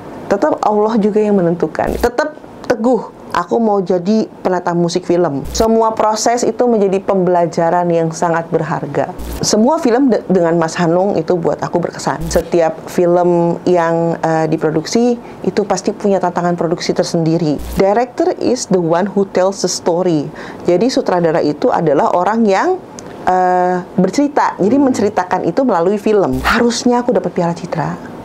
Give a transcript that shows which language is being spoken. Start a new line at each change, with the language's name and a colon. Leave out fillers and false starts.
Indonesian: Tetap Allah juga yang menentukan. Tetap teguh. Aku mau jadi penata musik film. Semua proses itu menjadi pembelajaran yang sangat berharga. Semua film dengan Mas Hanung itu buat aku berkesan. Setiap film yang diproduksi itu pasti punya tantangan produksi tersendiri.
English: Director is the one who tells the story.
Indonesian: Jadi sutradara itu adalah orang yang bercerita. Jadi menceritakan itu melalui film. Harusnya aku dapat Piala Citra.